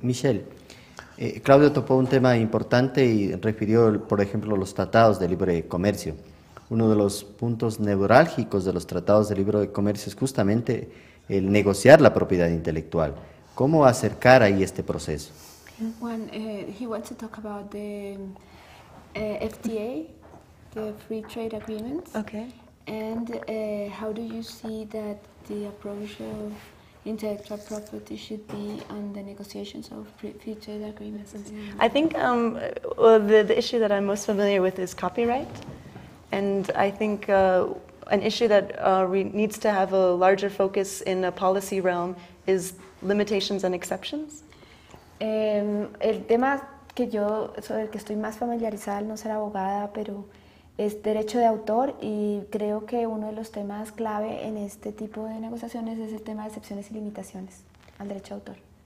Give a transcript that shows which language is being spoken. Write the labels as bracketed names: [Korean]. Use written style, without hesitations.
[Spanish] Michelle, Claudio topó un tema importante y refirió, por ejemplo, los tratados de libre comercio. Uno de los puntos neurálgicos de los tratados de libre comercio es justamente el negociar la propiedad intelectual. ¿Cómo acercar ahí este proceso? [English] He wants to talk about the FTA, the Free Trade Agreements. Okay. And how do you see that the approach of intellectual property should be on the negotiations of free trade agreements? I think well, the issue that I'm most familiar with is copyright. And I think an issue that needs to have a larger focus in a policy realm is limitations and exceptions. [Spanish] El tema sobre el que estoy más familiarizada, al no ser abogada, pero es derecho de autor, y creo que uno de los temas clave en este tipo de negociaciones es el tema de excepciones y limitaciones al derecho de autor.